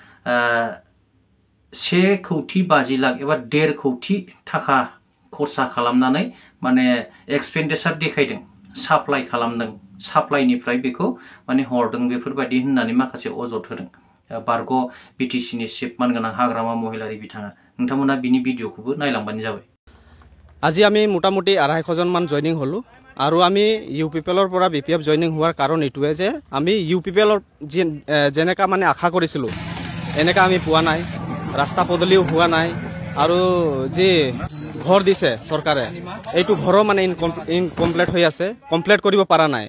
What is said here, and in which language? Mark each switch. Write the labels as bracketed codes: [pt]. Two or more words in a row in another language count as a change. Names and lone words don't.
[brx] 1 कौटि 50 लाख एबा 1.5 कौटि थाखा खरसा खालामनानै माने एक्सपेन्डिचार देखायदों, साप्लाइ खालामदों, साप्लाइनिफ्राय बेखौ माने हरदों बेफोरबायदि होननानै माखासे अजद होदों बारग' बिटिसिनि चिफ मानगोनां हाग्रामा महिलारि बिथाङा। नोंथांमोना बिनि भिडिअखौबो नायलांबानो जाबाय। [as] আজি আমি মোটামুটি 250 মান জইনিং হলো আৰু আমি ইউপিপিএলৰ পৰা বিপিএফ জইনিং হোৱাৰ কাৰণ এইটোৱে যে আমি ইউপিপিএলৰ যেনেকা মানে আশা কৰিছিলো এনেকা আমি পোৱা নাই, ৰাস্তা পদূলিও হোৱা নাই আৰু যে ঘৰ দিছে চৰকাৰে এইটো ঘৰো মানে ইনকমপ্লিট হৈ আছে, কমপ্লিট কৰিব পৰা নাই।